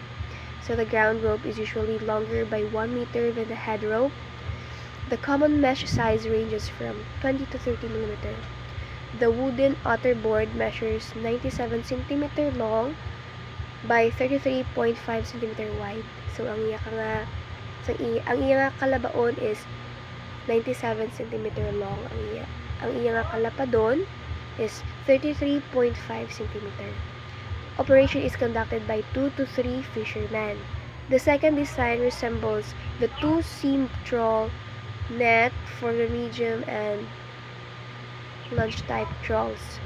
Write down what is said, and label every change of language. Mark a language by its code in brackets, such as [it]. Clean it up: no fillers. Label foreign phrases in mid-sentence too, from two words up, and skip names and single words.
[en] So the ground rope is usually longer by 1 meter than the head rope. The common mesh size ranges from 20 to 30 mm. The wooden outer board measures 97 cm long by 33.5 cm wide. [hil] So ang iya kalabaon is [en] 97 cm long. [hil] Ang iya kalapadon is 33.5 cm. [en] Operation is conducted by 2 to 3 fishermen. The second design resembles the 2-seam trawl net for the medium and lunge type trawls.